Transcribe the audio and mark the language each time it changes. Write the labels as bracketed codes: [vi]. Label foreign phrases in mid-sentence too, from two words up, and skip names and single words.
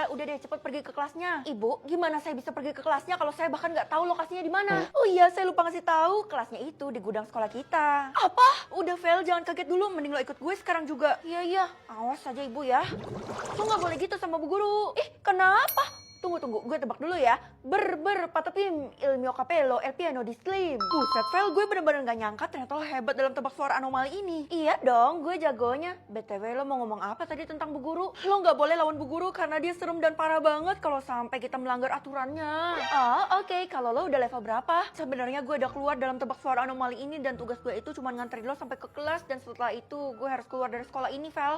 [id] Udah deh cepet pergi ke kelasnya. Ibu, gimana saya bisa pergi ke kelasnya kalau saya bahkan nggak tahu lokasinya di mana? Oh iya, saya lupa ngasih tahu. Kelasnya itu di gudang sekolah kita. Apa? Udah Vel, jangan kaget dulu. Mending lo ikut gue sekarang juga. Iya iya, awas aja ibu ya. Lo nggak boleh gitu sama bu guru. Ih, kenapa? Tunggu, gue tebak dulu ya. [it] Patapim, il mio capello, el piano di slim. [id] Buset, Vel, gue bener-bener gak nyangka ternyata lo hebat dalam tebak suara anomali ini. Iya dong, gue jagonya. BTW, lo mau ngomong apa tadi tentang bu guru? Lo gak boleh lawan bu guru karena dia serem dan parah banget kalau sampai kita melanggar aturannya. Oh, oke. Kalau lo udah level berapa? Sebenarnya gue udah keluar dalam tebak suara anomali ini dan tugas gue itu cuma nganterin lo sampai ke kelas dan setelah itu gue harus keluar dari sekolah ini, Vel.